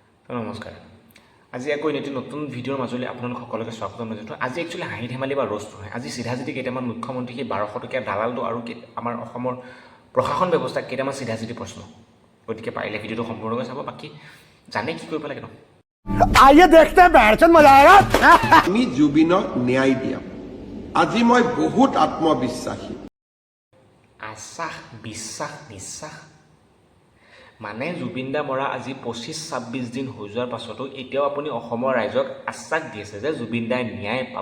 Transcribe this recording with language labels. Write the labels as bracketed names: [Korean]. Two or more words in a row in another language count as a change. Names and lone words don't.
[Assamese] নমস্কাৰ। আজি আকৌ এটি নতুন ভিডিঅ'ৰ মাজলৈ আপোনালোক সকলোকে স্বাগতম জনাইছোঁ। আজি একচুৱেলি হাঁহি ধেমালি বা ৰ'ষ্ট নহয়। আজি চিধাচিধি কেইটামান মুখ্যমন্ত্ৰী সেই 1200 টকীয়া দালালটো আৰু আমাৰ অসমৰ প্ৰশাসন ব্যৱস্থাক কেইটামান চিধাচিধি প্ৰশ্ন। গতিকে পাৰিলে ভিডিঅ'টো সম্পূৰ্ণকৈ চাব। বাকী জানে কি কৰিব লাগে ন? [Hindi] आइए देखते हैं बैठचंद मजा आएगा। [Assamese] আমি জুবিনক ন্যায় দিয়াম। আজি মই বহুত আত্মবিশ্বাসী। আশ্বাস, বিশ্বাস, নিশ্বাস মানে জুবিন দা মৰা আজি 25-26 দিন হৈ যোৱাৰ পাছতো এতিয়াও আপুনি অসমৰ ৰাইজক আশ্বাস দি আছে যে জুবিন দাই ন্যায় পাব।